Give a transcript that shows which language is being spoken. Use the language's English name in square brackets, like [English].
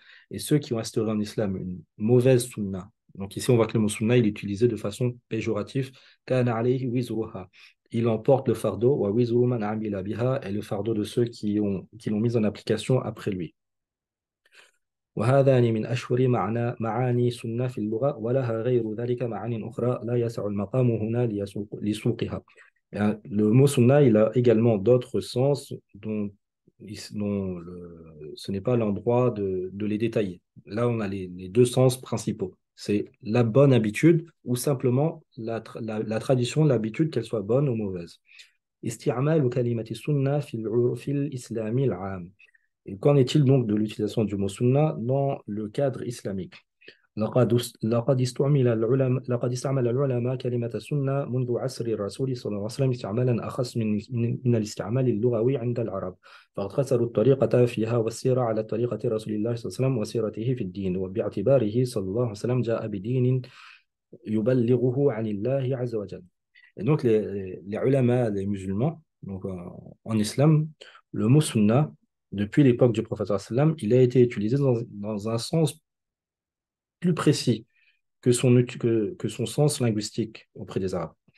[French] Et ceux qui ont instauré en islam une mauvaise sunna. Donc ici, on voit que le mot sunna, il est utilisé de façon péjorative. Il emporte le fardeau, et le fardeau de ceux qui l'ont mis en application après lui. [Arabic] وهذان من أشهر معاني سنة في اللغة ولها غير ذلك معاني أخرى لا يسع المقام هنا لسوقها. [French] Le mot sunna, il a également d'autres sens dont ce n'est pas l'endroit de les détailler. Là, on a les deux sens principaux. C'est la bonne habitude ou simplement la tradition, l'habitude, qu'elle soit bonne ou mauvaise. [Arabic] استعمال كلمة السنة في الإسلام العام. [French] Et qu'en est-il donc de l'utilisation du mot sunna dans le cadre islamique? [Arabic] لقد استعمل العلماء كلمة السنة منذ عصر الرسول صلى الله عليه وسلم استعمالا أخص من الاستعمال اللغوي عند العرب فقد خسروا الطريقة فيها والسيرة على طريقة رسول الله صلى الله عليه وسلم وسيرته في الدين وباعتباره صلى الله عليه وسلم جاء بدين يبلغه عن الله عز وجل. [French] Et donc les ulama, les musulmans, donc en islam, le mot sunna, depuis l'époque du prophète sallam, il a été utilisé dans un sens plus précis que son sens linguistique auprès des Arabes.